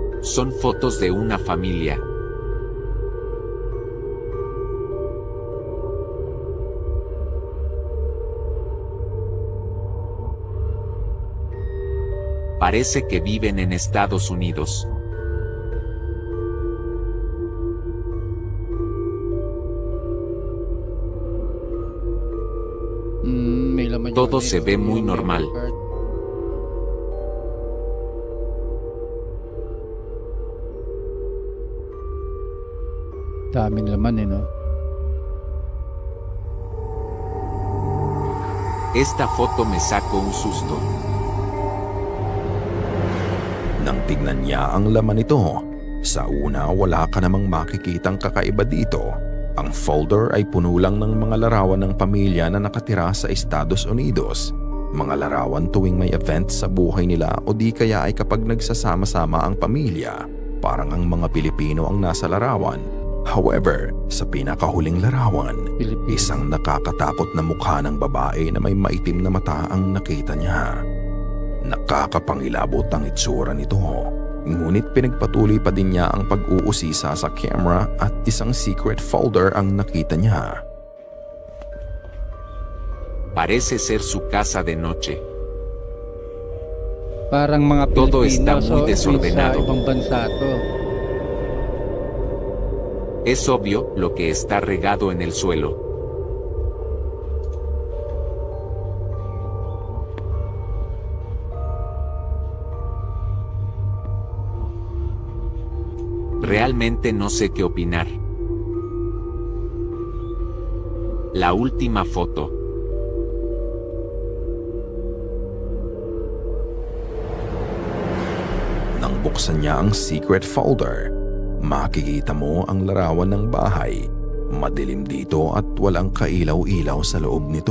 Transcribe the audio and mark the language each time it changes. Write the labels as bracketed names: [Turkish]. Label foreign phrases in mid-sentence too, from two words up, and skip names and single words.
[Spanish] Son fotos de una familia. Parece que viven en Estados Unidos. [Filipino] May laman [Spanish] Todo [Filipino] yung [Spanish] se ve [Filipino] yung [Spanish] muy [Filipino] memory [Spanish] normal. [Filipino] card. Daming laman no? [Spanish] Esta foto me sacó un susto. [Filipino] Nang tignan niya ang laman nito, sa una wala ka namang makikitang kakaiba dito. Ang folder ay puno lang ng mga larawan ng pamilya na nakatira sa Estados Unidos. Mga larawan tuwing may event sa buhay nila o di kaya ay kapag nagsasama-sama ang pamilya. Parang ang mga Pilipino ang nasa larawan. However, sa pinakahuling larawan, Pilipino. isang nakakatakot na mukha ng babae na may maitim na mata ang nakita niya. Nakakapangilabot ang itsura nito. Ngunit pinagpatuloy pa din niya ang pag-uusisa sa camera at isang [English] secret folder [Filipino] ang nakita niya. [Spanish] Parece ser su casa de noche. [Filipino] Parang mga [Spanish] Todo [Filipino] Pilipino, [Spanish] está muy desordenado. [Filipino] Sa ibang bansa to. [Spanish] Es obvio lo que está regado en el suelo. Realmente no sé qué opinar. La última foto. [Filipino] Nang buksan niya ang [English] secret folder, [Filipino] makikita mo ang larawan ng bahay. Madilim dito at walang kailaw-ilaw sa loob nito.